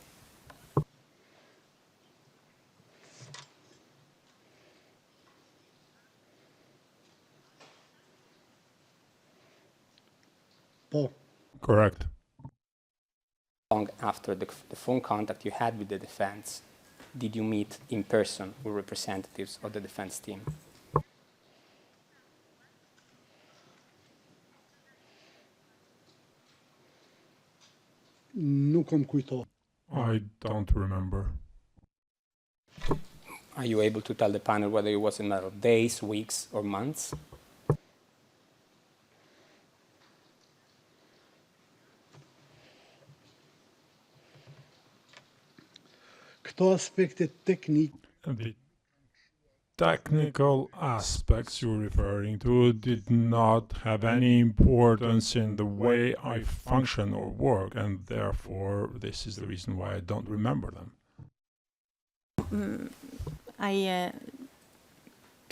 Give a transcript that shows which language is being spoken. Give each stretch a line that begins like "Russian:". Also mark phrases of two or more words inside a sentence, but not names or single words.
English: Correct. Long after the phone contact you had with the defense, did you meet in person with representatives of the defense team?
Albanian: nuk më kujto.
English: I don't remember. Are you able to tell the panel whether it was a matter of days, weeks, or months?
Albanian: Këto aspekte teknik
English: The technical aspects you're referring to did not have any importance in the way I function or work, and therefore this is the reason why I don't remember them.